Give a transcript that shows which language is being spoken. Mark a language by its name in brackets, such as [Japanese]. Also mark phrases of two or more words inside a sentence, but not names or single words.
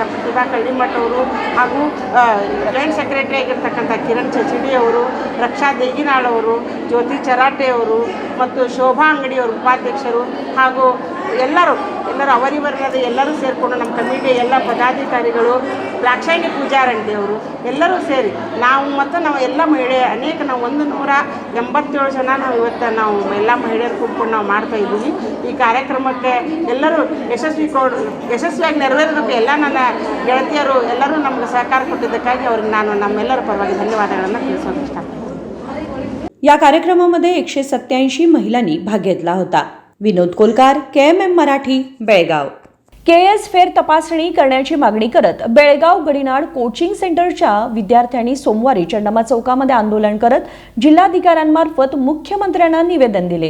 [Kannada] ಪ್ರತಿಭಾ ಕಳ್ಳಿಮಠ ಅವರು ಹಾಗೂ [English] joint secretary [Kannada] ಆಗಿರ್ತಕ್ಕಂಥ ಕಿರಣ್ ಚಚಿಡಿ ಅವರು, ರಕ್ಷಾ ದೇಗಿನಾಳ್ ಅವರು, ಜ್ಯೋತಿ ಚರಾಟೆ ಅವರು ಮತ್ತು ಶೋಭಾ ಅಂಗಡಿಯವರು ಉಪಾಧ್ಯಕ್ಷರು ಹಾಗೂ ಎಲ್ಲರೂ ಅವರಿವರದ ಎಲ್ಲರೂ ಸೇರಿಕೊಂಡು ನಮ್ಮ ಕಮಿಟಿ ಎಲ್ಲ ಪದಾಧಿಕಾರಿಗಳು, ದ್ರಾಕ್ಷಾಯಣಿ ಪೂಜಾರಂಟಿ ಅವರು ಎಲ್ಲರೂ ಸೇರಿ ನಾವು ಎಲ್ಲ ಮಹಿಳೆ ಅನೇಕ ನಾವು 187 ಜನ ನಾವು ಇವತ್ತು ನಾವು ಎಲ್ಲ ಮಹಿಳೆಯರು ಕೂತ್ಕೊಂಡು ನಾವು ಮಾಡ್ತಾ ಇದ್ದೀವಿ. ಈ ಕಾರ್ಯಕ್ರಮಕ್ಕೆ ಎಲ್ಲರೂ ಯಶಸ್ವಿಯಾಗಿ ನೆರವೇರಬೇಕು. ಎಲ್ಲ ನನ್ನ ಗೆಳತಿಯರು ಎಲ್ಲರೂ ನಮಗೆ ಸಹಕಾರ ಕೊಟ್ಟಿದ್ದಕ್ಕಾಗಿ ಅವ್ರಿಗೆ ನಾನು ನಮ್ಮೆಲ್ಲರ ಪರವಾಗಿ ಧನ್ಯವಾದಗಳನ್ನು ತಿಳಿಸೋಕೆ ಇಷ್ಟಪಡ್ತೀನಿ. [Marathi] या कार्यक्रमामध्ये 187 महिलांनी भाग घेतला होता. विनोद कोलकार, KMM मराठी, बेळगाव. KS फेर तपासणी करण्याची मागणी करत बेळगाव गडिनाड कोचिंग सेंटरच्या विद्यार्थ्यांनी सोमवारी चंडमा चौकामध्ये आंदोलन करत जिल्हाधिकाऱ्यांमार्फत मुख्यमंत्र्यांना निवेदन दिले.